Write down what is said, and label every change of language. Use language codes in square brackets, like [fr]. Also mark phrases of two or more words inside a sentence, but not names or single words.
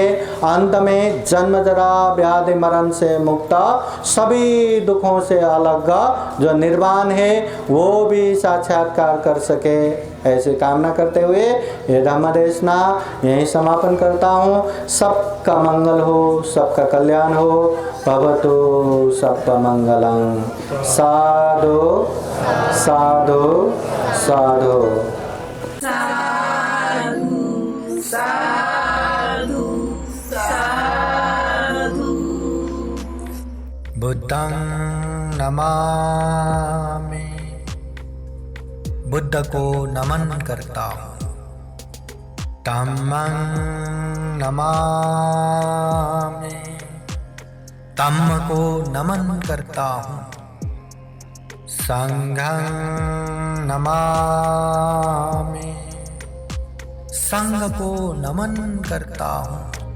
[hi] अंत में जन्म जरा व्याधि मरण से मुक्त, सभी दुखों से अलग जो निर्वाण है वो भी साक्षात्कार कर सके, ऐसी कामना करते हुए ये धम्म देशना यहीं समापन करता हूँ। सबका मंगल हो, सबका कल्याण हो। [pi] भवतु सर्वमंगलं। साधु साधु साधु। बुद्धं नमामि, [hi] बुद्ध को नमन करता हूँ। [pi] धम्मं नमामि, [hi] धम्म को नमन करता हूँ। [pi] संघं नमामि, [hi] संघ को नमन करता हूँ।